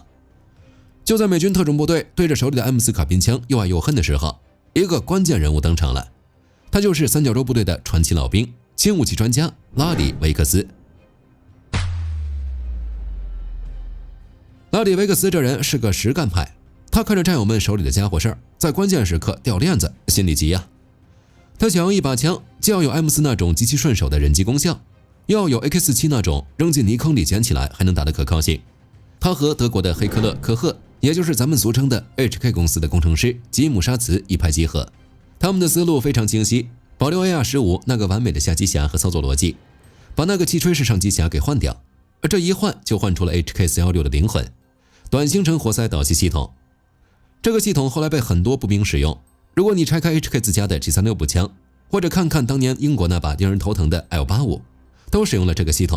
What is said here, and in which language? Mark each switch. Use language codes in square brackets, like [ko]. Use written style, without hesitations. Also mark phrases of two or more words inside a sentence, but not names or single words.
[zh] 就在美軍特種部隊對着手裡的 M4 卡賓槍又愛又恨的時候，一個關鍵人物登場了，他就是三角洲部隊的傳奇老兵，輕武器專家拉里·維克斯。拉里·維克斯這人是個實幹派，他看着戰友們手裡的家伙事兒，在關鍵時刻掉鏈子，心裡急呀。他想要一把槍，既要有 M4 那種極其順手的人機功效，又要有 AK47 那種扔進泥坑裡撿起來還能打的可靠性。他和德國的黑克勒·科赫，也就是咱們俗稱的 HK 公司的工程師吉姆·沙茨一拍即合，他們的思路非常清晰，保留 AR-15 那個完美的下機匣和操作邏輯，把那個氣吹式上機匣給換掉，而這一換就換出了 HK416 的靈魂——短行程活塞導氣系統。這個系統後來被很多步兵使用。如果你拆開 HK 自家的 G36 步槍，或者看看當年英國那把令人頭疼的 L85，都使用了這個系統。